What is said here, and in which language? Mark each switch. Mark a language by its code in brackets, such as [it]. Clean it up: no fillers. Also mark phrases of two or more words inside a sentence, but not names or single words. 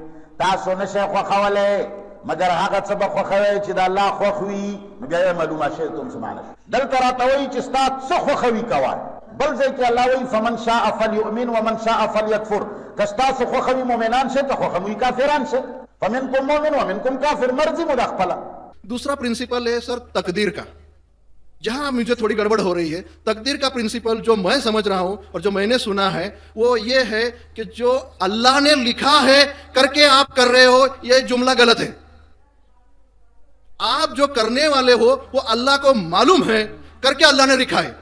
[ps] تاسو نشئ خوښولی مګر هغه څه به خوښوئ چې د الله خوښ وي. نو بیا [ar] اعملوا ما شئتم [ps] څه معنی شو؟ دلته راته وایي چې ستا څه خوښوي کوه. بل ځای کې الله وایي [ar] فمن شاء فلیؤمن ومن شاء فلیکفر. [ps] که ستاسو خوښوي مؤمنان شئ، که خوښوي کافران شئ. [ar] فمنکم مؤمن ومنکم کافر. [ps] مرضی مو د خپله. [hi] दूसरा प्रिंसिपल है सर तकदीर का, जहां मुझे थोड़ी गड़बड़ हो रही है. तकदीर का प्रिंसिपल जो मैं समझ रहा हूं और जो मैंने सुना है वो ये है कि जो अल्लाह ने लिखा है करके आप कर रहे हो, ये जुमला गलत है. आप जो करने वाले हो वो अल्लाह को मालूम है करके अल्लाह ने लिखा है.